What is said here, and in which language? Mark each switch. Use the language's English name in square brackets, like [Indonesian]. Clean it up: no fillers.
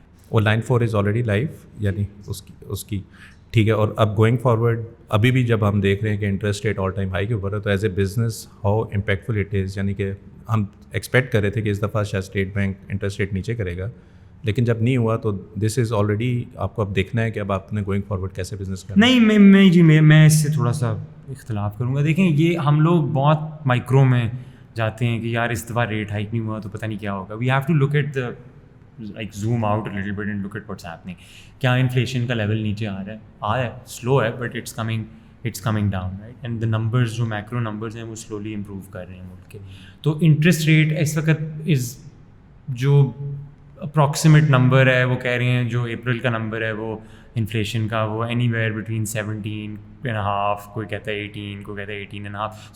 [Urdu] وہ [English] line 4 is already live, [Urdu] یعنی اس کی ٹھیک ہے. اور اب گوئنگ فارورڈ ابھی بھی جب ہم دیکھ رہے ہیں کہ interest rate all time high کے اوپر ہے, تو [English] as a business how impactful it is, [Urdu] یعنی کہ ہم ایکسپیکٹ کر رہے تھے کہ اس دفعہ شاید اسٹیٹ بینک انٹرسٹ ریٹ نیچے کرے گا, لیکن جب نہیں ہوا تو [English] this is already [Urdu] آپ کو اب دیکھنا ہے کہ اب آپ نے گوئنگ فارورڈ کیسے بزنس کرنا. نہیں میں اس سے تھوڑا سا اختلاف کروں گا. دیکھیں یہ ہم لوگ بہت مائکرو میں جاتے ہیں کہ یار اس دفعہ ریٹ ہائک نہیں ہوا تو پتہ نہیں کیا ہوگا. [English] We have to look at the like zoom out a little bit and look at what's happening. [Urdu] کیا انفلیشن کا لیول نیچے آ رہا ہے سلو ہے [English] but it's coming down, [Urdu] right. And the numbers جو میکرو نمبرز ہیں وہ سلولی امپروو کر رہے ہیں ملک کے. تو انٹرسٹ ریٹ اس وقت از جو اپروکسیمیٹ نمبر ہے وہ کہہ رہے ہیں جو اپریل کا نمبر ہے وہ انفلیشن کا وہ اینی ویئر بٹوین 17.5, کوئی کہتا ہے 18, کوئی کہتا ہے 18.5.